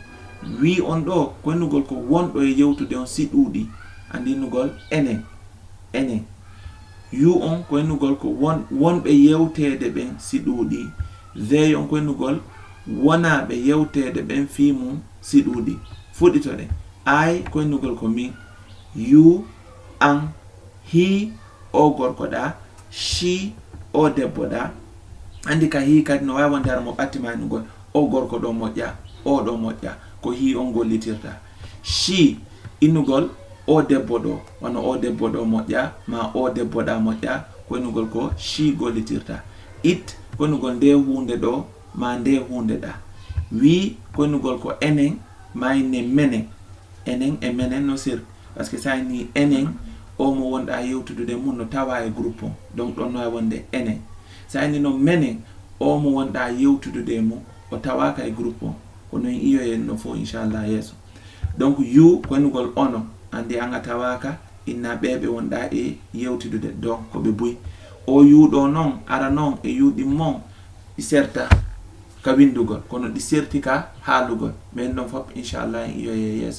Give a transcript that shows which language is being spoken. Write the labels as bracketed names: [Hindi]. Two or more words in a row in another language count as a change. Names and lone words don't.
[Fula] Wi on ɗo koynugol ko wonɗo e yewtude on si ɗuuɗi, andinugol enen. You on koynugol ko wonɓe yewtede ɓen si ɗuuɗi. They on koynugol wonaɓe yewtede ɓen fiimu si ɗuuɗi. Fuɗɗitoɗe. I koynugol ko min, you, an, he o gorko ɗa, she o debbo ɗa. Andi ka hi kadi no wawi wonde hara mo ɓattimanugol o gorko ɗo moƴƴa, o ɗo moƴƴa, ko hi on gollitirta. She innugol o debbo ɗo, wano o debbo ɗo moƴƴa, ma o debbo ɗa moƴƴa, koynugol ko she gollitirta. It koynugol nde hunde ɗo, ma nde hunde ɗa. We koynugol ko enen, ma ne menen. Enen e menen no sir. [French] Parce que [Fula] sa ni enen o mo wonɗa yewtudude mum no tawa e groupe on. Donc ɗon no wonde enen. Sa eni no menen o mo wonɗa yewtudude mo o tawaka e groupe o ko non iyoyen no fo inchallah yeeso. donc you ko ennugol ono andi anga tawaka inna ɓeɓe wonɗa e yewtudude donc ko ɓe buy o yuuɗo noon ara noon e yuuɗi mon ɗi serta ka windugol kono ɗi serti ka haalugol min ɗon fof inchallah en iyoye yeeso.